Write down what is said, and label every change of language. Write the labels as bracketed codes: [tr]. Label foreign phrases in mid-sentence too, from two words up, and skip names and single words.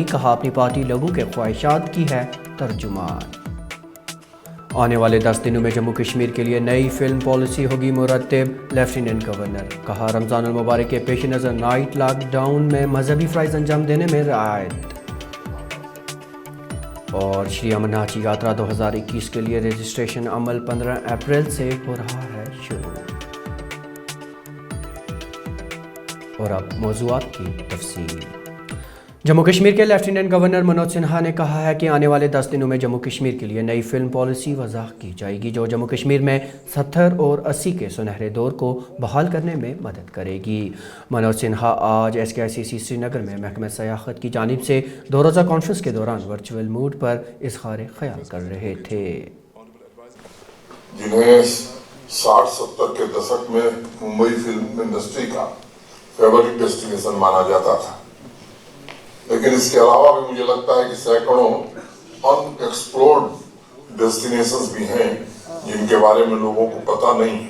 [ur] کہا اپنی پارٹی لوگوں کے خواہشات کی ہے ترجمان۔ آنے والے 10 دنوں میں جموں کشمیر کے لیے نئی [en] film policy [ur] ہوگی مرتب، لیفٹیننٹ گورنر۔ کہا رمضان المبارک کے پیش نظر [en] night lockdown [ur] میں مذہبی فرائض انجام دینے میں رعایت۔ اور شری امرناتھ جی یاترا 2021 کے لیے رجسٹریشن عمل 15 اپریل سے ہو رہا ہے شروع۔ اور اب موضوعات کی تفصیل۔ جموں کشمیر کے لیفٹیننٹ گورنر منوج سنہا نے کہا ہے کہ آنے والے 10 دنوں میں جموں کشمیر کے لیے نئی [en] film policy [ur] وضع کی جائے گی جو جموں کشمیر میں 70 اور 80 کے سنہرے دور کو بحال کرنے میں مدد کرے گی۔ منوج سنہا آج SKICC سری نگر میں محکمہ سیاحت کی جانب سے 2 روزہ کانفرنس کے دوران [en] virtual mode [ur] پر اظہار خیال کر رہے تھے۔ جنہیں 60-70 کے دشک میں ممبئی [en] film industry [ur] کا [en] favourite destination [ur] مانا جاتا تھا، لیکن اس کے علاوہ بھی مجھے لگتا ہے کہ سینکڑوں [en] unexplored destinations [ur] بھی ہیں جن کے بارے میں لوگوں کو پتہ نہیں ہے۔